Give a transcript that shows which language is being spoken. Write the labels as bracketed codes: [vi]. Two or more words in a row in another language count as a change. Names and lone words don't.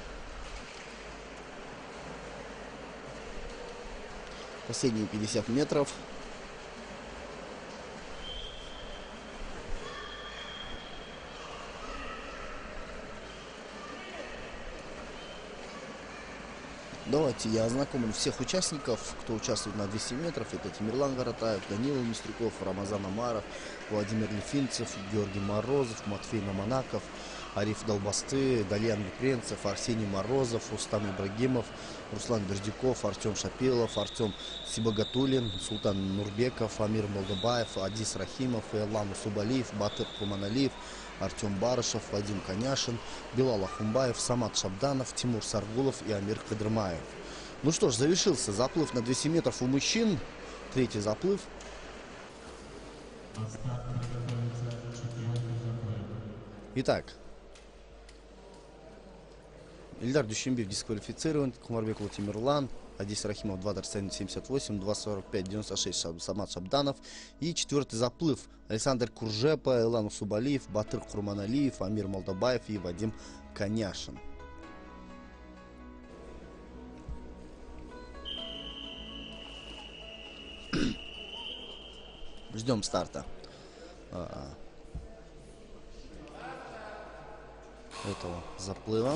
[ru] Последние 50 метров. Давайте я ознакомлю всех участников, кто участвует на 200 метров. Это Тимирлан Гаратаев, Данила Мистрюков, Рамазан Амаров, Владимир Лифинцев, Георгий Морозов, Матвей Наманаков, Ариф Долбасты, Дальян Епренцев, Арсений Морозов, Рустам Ибрагимов, Руслан Бердюков, Артем Шапилов, Артем Сибагатуллин, Султан Нурбеков, Амир Молдобаев, Адис Рахимов, Эллам Субалиев, Батыр Куманалиев, Артем Барышев, Вадим Коняшин, Билал Ахумбаев, Самат Шабданов, Тимур Саргулов и Амир Кадрмаев. Ну что ж, завершился заплыв на 200 метров у мужчин. Третий заплыв. Итак, Ильдар Дюшембиев дисквалифицирован, Кумарбеков Тимирлан, Адис Рахимов 2.78, 2.45, 96 Самат Шабданов. И четвертый заплыв. Александр Куржепа, Элан Субалиев, Батыр Курманалиев, Амир Молдобаев и Вадим Коняшин. Ждем старта этого заплыва.